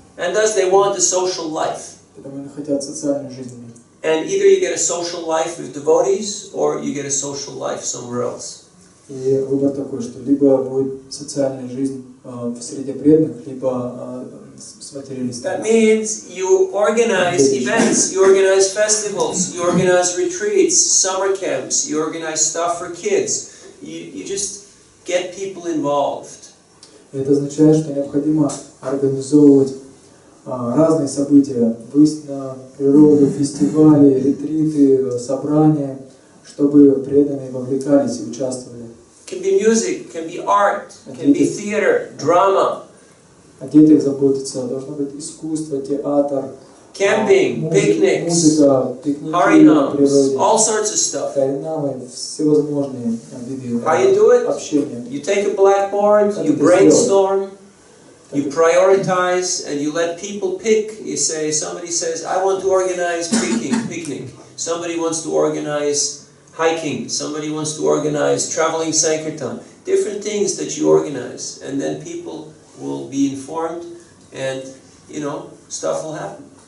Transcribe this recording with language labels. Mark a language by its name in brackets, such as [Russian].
[English] And thus they want a social life. [Russian] Потому они хотят социальную жизнь. [English] And either you get a social life with devotees, or you get a social life somewhere else. [Russian] И выбор такой, что либо будет социальная жизнь в среде преданных, либо с материалистами. [English] That means you organize events, you organize festivals, you organize retreats, summer camps, you organize stuff for kids. You just get people involved. [Russian] Это означает, что необходимо организовывать разные события, выезд на природу, фестивали, ретриты, собрания, чтобы преданные вовлекались и участвовали. [English] It can be music, it can be art, it can be theater, drama. [Russian] О детях заботиться, должно быть искусство, театр, [English] camping, picnics, [Russian] музыка, пикники на [English] harinams, [Russian] природе, [English] all sorts of stuff. [Russian] харинамы, всевозможные виды общения. [English] You take a blackboard, you brainstorm, you prioritize, and you let people pick. You say, somebody says, I want to organize picnic. Somebody wants to organize hiking. Somebody wants to organize traveling Sankirtan. different things that you organize, and then people will be informed, and stuff will happen.